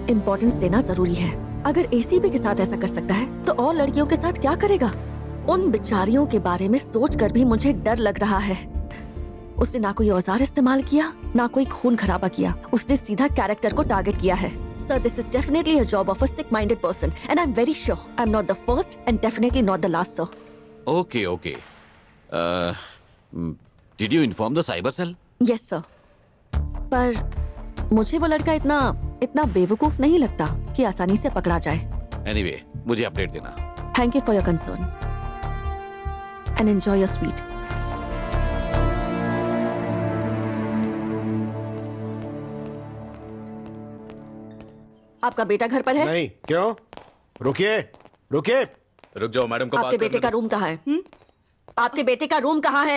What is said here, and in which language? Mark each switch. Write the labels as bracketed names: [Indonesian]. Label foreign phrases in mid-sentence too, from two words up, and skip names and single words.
[Hindi] इम्पोर्टेंस देना जरूरी है। अगर एसीपी के साथ ऐसा कर सकता है तो और लड़कियों के साथ क्या करेगा? उन बेचारियों के बारे में सोचकर भी मुझे डर लग रहा है। उसने ना कोई औजार इस्तेमाल किया, ना कोई खून खराबा किया। उसने सीधा कैरेक्टर को टारगेट किया है। [English] Sir, this is definitely a job of a sick-minded person, and I'm very sure I'm not the first and definitely not the last, sir. okay okay, did you inform the cyber cell? Yes, sir. [Hindi] पर मुझे वो लड़का इतना बेवकूफ नहीं लगता कि आसानी से पकड़ा जाए। एनीवे, मुझे अपडेट देना। [English] Thank you for your concern, and enjoy your sweet. [Hindi] आपका बेटा घर पर है? नहीं, क्यों? रुकिए, रुकिए। रुक जाओ मैडम को आपके बात बेटे करने का रूम कहाँ है? आपके बेटे का रूम कहाँ है?